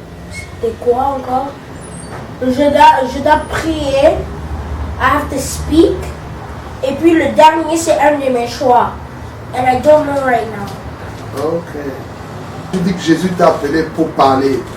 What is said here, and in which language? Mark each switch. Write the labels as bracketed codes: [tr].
[fr] C'était quoi encore? Je dois prier. [en] I have to speak. [fr] Et puis le dernier, c'est un de mes choix. [en] And I don't know right now. Ok. [fr] Tu dis que Jésus t'a appelé pour parler.